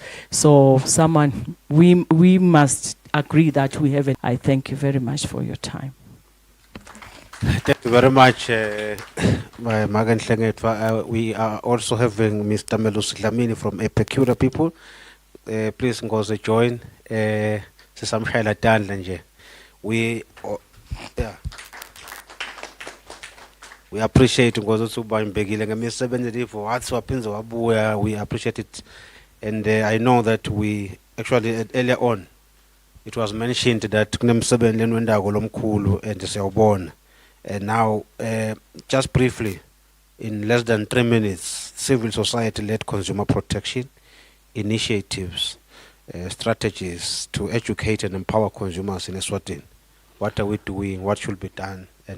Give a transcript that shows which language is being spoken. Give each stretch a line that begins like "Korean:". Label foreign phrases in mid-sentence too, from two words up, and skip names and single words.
English: So we must agree that we have it. I thank you very much for your time. Thank you very much, Magan Hlengetwa. We are also having Mr. Melus Dlamini from a Peculiar People. Please ngoze join.
Swati: Sisamshayela tandla nje.
English: We appreciate
Swati: ngoze ukuthi uba imbekile ngemisebenzi for wathi waphinza wabuya.
English: We appreciate it, and I know that we actually earlier on it was mentioned that
Swati: kunemsebenzi lenwendako lomkhulu
English: and siyawubona. And now, just briefly, in less than 3 minutes, civil society-led consumer protection initiatives, strategies to educate and empower consumers in Eswatini. What are we doing? What should be done? And